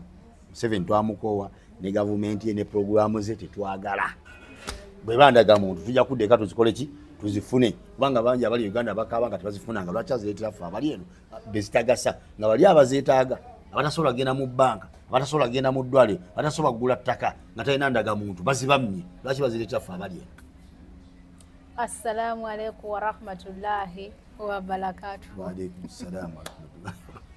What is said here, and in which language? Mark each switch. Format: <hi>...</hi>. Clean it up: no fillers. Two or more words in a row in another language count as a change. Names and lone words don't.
<lg>nti Museveni twamukoowa ne gavumenti ye ne programu ze tetwagala bwe bandaga muntu tujja kuddeka tuzikole ki tuzifune kubanga bangi abali Uganda bakaba nga tebazifunanga lwaki azireetera ffe abali eno bezitagasa nga bali abazeetaaga abatasobola kugenda mu bbanka abatasobola kugenda mu ddwaliro abatasobola kugula ttaka nga talina ndaga muntu bazibamye lwaki bazireetera ffe abali eno.</lg> <ar>السلام عليكم ورحمة الله وبركاته. وعليكم السلام ورحمة الله</ar>